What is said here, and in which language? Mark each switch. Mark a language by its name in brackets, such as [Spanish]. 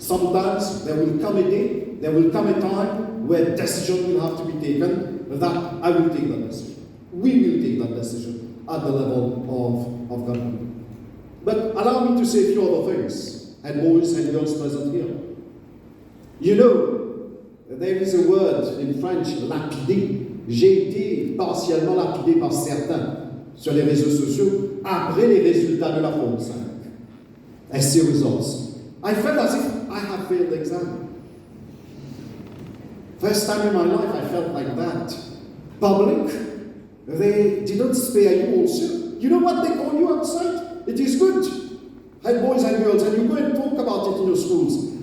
[English] Sometimes there will come a day, there will come a time where decision will have to be taken, that I will take that decision. We will take that decision at the level of government. But allow me to say a few other things, and boys and girls present here. You know, there is a word in French, lapidé. [French] J'ai été partiellement lapidé par certains sur les réseaux sociaux après les résultats de la Forme 5. [English] I see results. I felt as if I had failed the exam. First time in my life I felt like that. Public, they didn't spare you also. You know what they call you outside? It is good. Hey, boys and girls, and you go and talk about it in your schools.